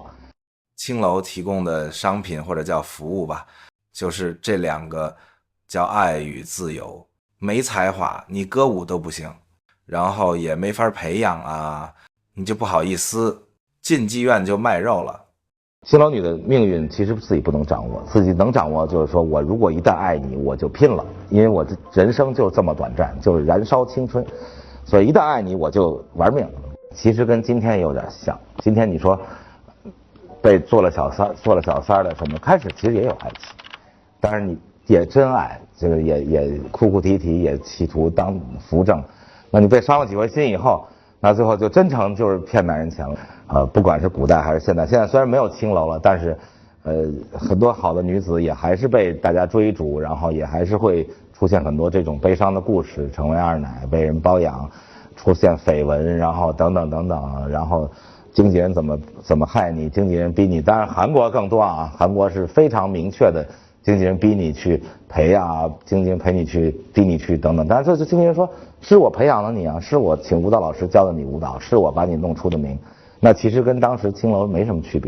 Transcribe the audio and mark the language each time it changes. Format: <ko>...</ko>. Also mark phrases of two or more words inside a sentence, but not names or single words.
<zh>青樓提供的商品或者叫服務吧，就是這兩個叫愛與自由。沒才華，你歌舞都不行，然後也沒法培養啊。你就不好意思進妓院就賣肉了。青樓女的命運其實自己不能掌握，自己能掌握就是說我如果一旦愛你，我就拼了，因為我的人生就這麼短暫，就是燃燒青春，所以一旦愛你我就玩命。其實跟今天有點像，今天你說被做了小三兒的什麼，開始其實也有愛情，當然你也真愛，這個也哭哭啼啼，也企圖當扶正，那你被傷了幾回心以後，那最後就真成就是騙男人錢了。不管是古代還是現在，現在雖然沒有青樓了，但是很多好的女子也還是被大家追逐，然後也還是會出現很多這種悲傷的故事，成為二奶，被人包養，出現緋聞，然後等等等等，然後經紀人怎麼害你，經紀人逼你，當然韓國更多啊，韓國是非常明確的，經紀人逼你去陪啊，經紀人陪你去逼你去等等，但是這經紀人說是我培養了你啊，是我請舞蹈老師教的你舞蹈，是我把你弄出的名，那其實跟當時青樓沒什麼區別。</zh>